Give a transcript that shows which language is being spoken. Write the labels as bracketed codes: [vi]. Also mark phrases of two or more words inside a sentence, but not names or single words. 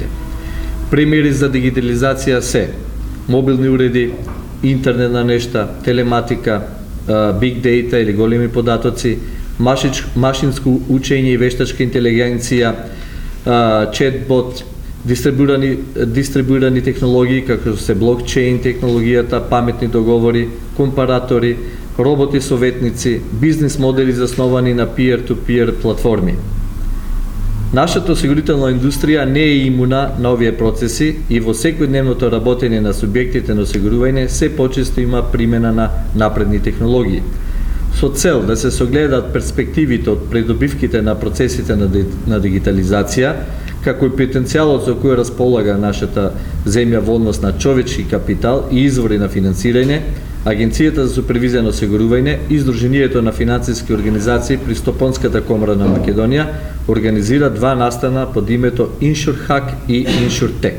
[mk] Примери за дигитализација се мобилни уреди, интернет на нешта, телематика, [en] big data [mk] или големи податоци, машинско учење и вештачка интелигенција, четбот, дистрибуирани технологии како се блокчейн технологијата, паметни договори, компаратори, роботи советници, бизнис модели засновани на [en] peer-to-peer [mk] платформи. Нашата осигурителна индустрија не е имуна на овие процеси и во секојдневното работење на субјектите на осигурување се почесто има примена на напредни технологии. Со цел да се согледаат перспективите од придобивките на процесите на дигитализација, како и потенцијалот за кој располага нашата земја во однос на човечки капитал и извори на финансирање, Агенцијата за супервизија на осигурување и Сдруженијето на финансиски организации при Стопанската комора на Македонија организира два настана под името Insurhack и Insurtech.